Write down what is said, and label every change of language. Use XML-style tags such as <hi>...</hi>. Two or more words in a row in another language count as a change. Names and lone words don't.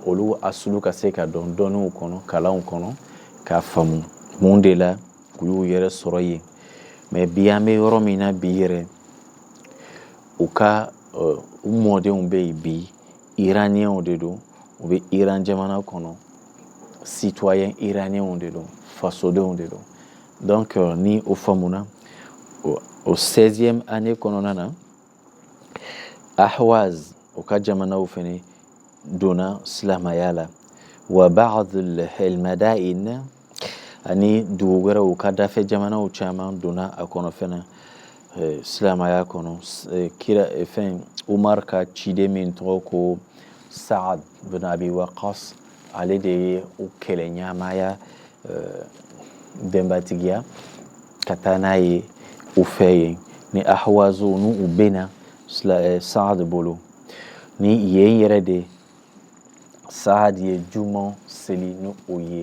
<bm>olu asulu ka se ka dɔn dɔnniw kɔnɔ kalanw kɔnɔ k'a faamu mun de la u y'u yɛrɛ sɔrɔ yen mais bi an bɛ yɔrɔ min na bi yɛrɛ u ka u mɔdenw bɛ yen bi Iraniyɛnw de don u bɛ Iran jamana kɔnɔ citoyen iraniyɛnw de don fasodenw de don donc ni o faamuna o 16e année kɔnɔna na Ahwaz o ka jamanaw fɛnɛ donna silamɛya la</bm> <ar>وبعض المدائن</ar> <bm>ani dugu wɛrɛw ka dafɛ jamanaw caman donna a kɔnɔ fɛnɛ silamɛya kɔnɔ kira Umar ka ciden min tɔgɔ ko Saad bin Abi Waqas ale de ye o kɛlɛ ɲamaya bɛnbatigiya ka taa n'a ye u fɛ yen ni Ahwazu ni u bɛna Saad bolo ni yen yɛrɛ de Saad ye juman seli ni o ye.</bm>